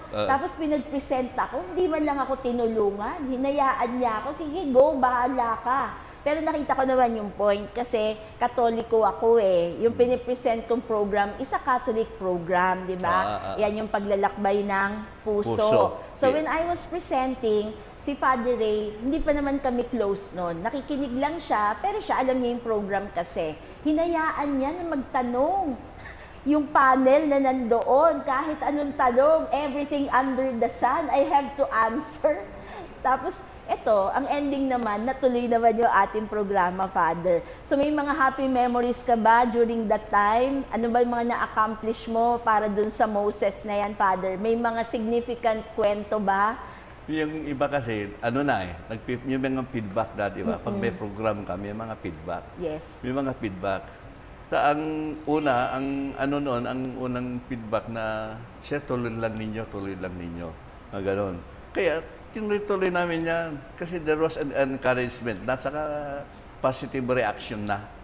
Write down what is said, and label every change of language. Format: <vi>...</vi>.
<tl>Tapos pinag-present ako, hindi man lang ako tinulungan. Hinayaan niya ako, sige go, bahala ka. Pero nakita ko naman yung point kasi Katoliko ako Yung pinipresent kong program</tl> <en>is a Catholic program,</en> <tl>di ba? Yan yung paglalakbay ng puso.</tl> <en>So when I was presenting,</en> <tl>si Father Ray, hindi pa naman kami close noon. Nakikinig lang siya, pero siya alam niya yung program kasi. Hinayaan niya na magtanong. Yung panel na nandoon, kahit anong tanong,</tl> <en>everything under the sun, I have to answer.</en> <tl>Tapos, eto, ang ending naman, natuloy naman yung ating programa, Father. So, may mga happy memories ka ba during that time? Ano ba yung mga na-accomplish mo para dun sa Moses na yan, Father? May mga significant kwento ba? Yung iba kasi, yung mga feedback dati, ba? Pag may program ka, may mga feedback. Yes. May mga feedback. Ang unang feedback na, siya tuloy lang ninyo. Gano'n. Kaya, tinuloy namin yan. Kasi</tl> <en>there was an encouragement</en> <tl>na, saka</tl> <en>positive reaction</en> <tl>na.</tl>